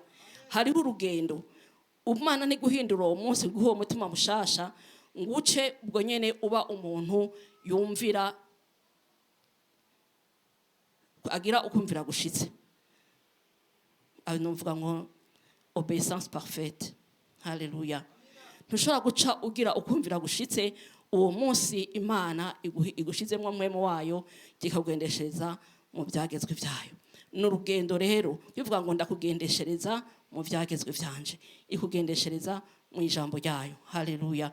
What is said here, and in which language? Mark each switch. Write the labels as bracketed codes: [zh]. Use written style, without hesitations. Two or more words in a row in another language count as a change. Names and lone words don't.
[rn] Hariho urugendo, Imana ni guhindura uwo munsi guha umutima mushasha, nguce ubwo nyene uba umuntu yumvira, agira ukumvira gushitse. Numvuga ngo obedience parfaite, haleluya. Ntushobora guca ugira ukumvira gushitse uwo munsi Imana igushizemo mwemo wayo kikagendeshereza mu byagezwe byayo. N'urugendo rero bivuga ngo ndakugendeshereza mu byagezwe byanje, ikugendeshereza mu ijambo ryayo, haleluya.